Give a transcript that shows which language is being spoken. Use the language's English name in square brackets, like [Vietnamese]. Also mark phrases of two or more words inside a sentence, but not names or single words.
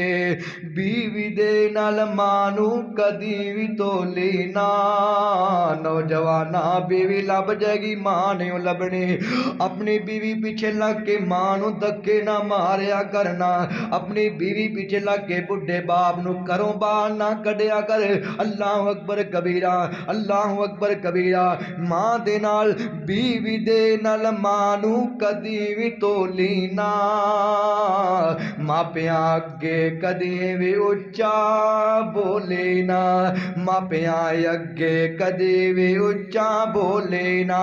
[Punjabi] بیوی دے نال ماں نوں کدی بھی تولی نہ، نوجواناں بیوی لب جائے گی ماں نہیں لبھنی. اپنی بیوی پیچھے لگ کے ماں نوں دھکے نہ ماریا کرنا، اپنی بیوی پیچھے لگ کے بڈھے باپ نوں گھروں باہر نہ کڈھیا کر. [Arabic] الله أكبر كبيرا، الله أكبر كبيرا. [Punjabi] ماں دے نال بیوی دے نال ماں نوں کدی بھی تولی نہ، ماپیاں اگے کدے بھی اچا بولے نہ، ماپیاں اگے کدے بھی اچا بولے نہ.